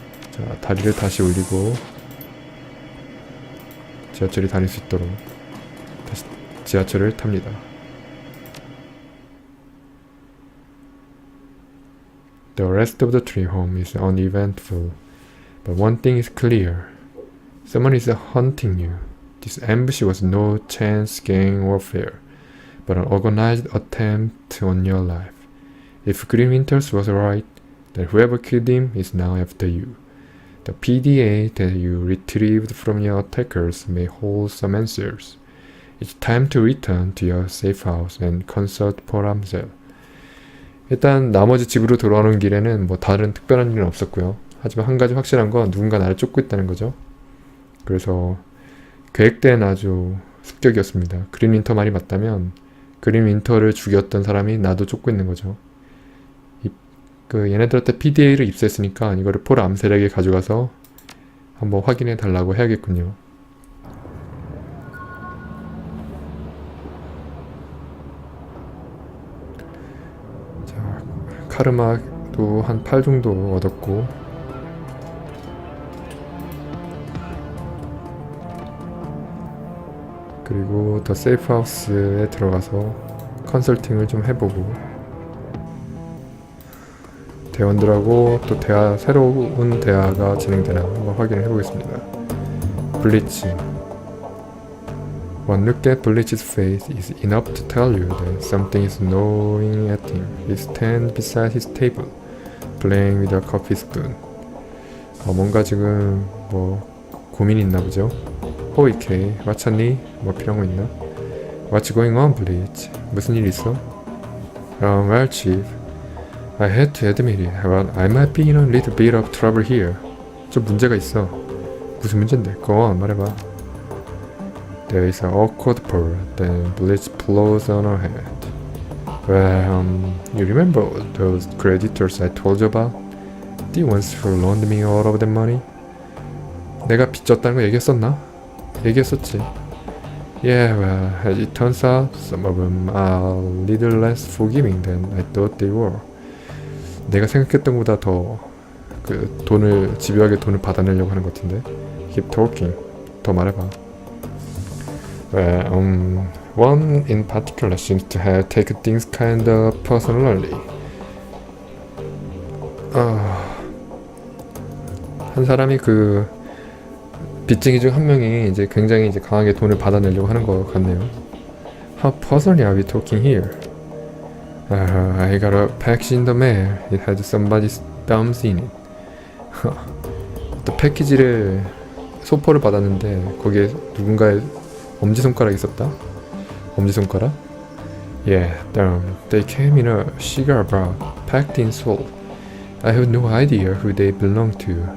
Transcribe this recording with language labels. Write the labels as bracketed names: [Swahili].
[Korean] 자 다리를 다시 올리고 지하철이 다닐 수 있도록 다시 지하철을 탑니다. [English] The rest of the trip home is uneventful, but one thing is clear. Someone is hunting you. This ambush was no chance gang warfare, but an organized attempt on your life. If Green Winters was right, then whoever killed him is now after you. The PDA that you retrieved from your attackers may hold some answers. It's time to return to your safe house and consult Paul Amsel. [Korean] 일단 나머지 집으로 돌아오는 길에는 뭐 다른 특별한 일은 없었고요. 하지만 한 가지 확실한 건 누군가 나를 쫓고 있다는 거죠. 그래서 계획된 아주 습격이었습니다. 그린 윈터 말이 맞다면 그린 윈터를 죽였던 사람이 나도 쫓고 있는 거죠. 얘네들한테 PDA를 입수했으니까 이거를 폴 암셀에게 가져가서 한번 확인해 달라고 해야겠군요. 자, 카르마도 한 8 정도 얻었고 그리고 더 세이프 하우스에 들어가서 컨설팅을 좀 해보고 대원들하고 또 새로운 대화가 진행되나 한번 확인을 해보겠습니다. 블리치. [English] One look at Bleach's face is enough to tell you that something is gnawing at him. He stands beside his table, playing with a coffee spoon. [Korean] 뭔가 지금 뭐 고민이 있나 보죠? 호이 케이, 마찬니? 뭐 필요한 거 있나? [English] What's going on, Bleach? [Korean] 무슨 일 있어? [English] Well, Chief, I had to admit it, but I might be in a little bit of trouble here. [Korean] 좀 문제가 있어. 무슨 문제인데? [English] Go on, [Korean] 말해봐. [English] There is an awkward pause, then Bleach blows on her head. Well, you remember those creditors I told you about? The ones who loaned me all of that money? [Korean] 내가 빚 졌다는 거 얘기했었나? 얘기했었지. [English] Yeah, well, as it turns out, some of them are a little less forgiving than I thought they were. [Korean] 내가 생각했던 것보다 더 집요하게 돈을 받아내려고 하는 것 같은데. [English] Keep talking. [Korean] 더 말해봐. [English] Well, one in particular seems to have taken things kind of personally. [Korean] 한 사람이 빚쟁이 중 한 명이 이제 굉장히 이제 강하게 돈을 받아내려고 하는 것 같네요. [English] How personally are we talking here? I got a package in the mail. It had somebody's thumbs in it. [Korean] 또 패키지를 소포를 받았는데 거기에 누군가의 엄지손가락이 있었다? 엄지손가락? [English] Yeah, they came in a cigar box, packed in salt. I have no idea who they belong to.